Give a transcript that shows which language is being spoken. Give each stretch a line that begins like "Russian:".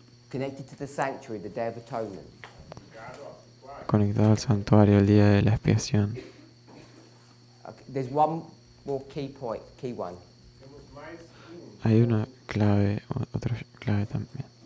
English: Connected to the sanctuary, the Day of Atonement.
Spanish: Conectado al santuario el día de la expiación.
English: there's one more key point, key one.
Portuguese: Temos mais
Spanish: Hay una clave, otra clave también.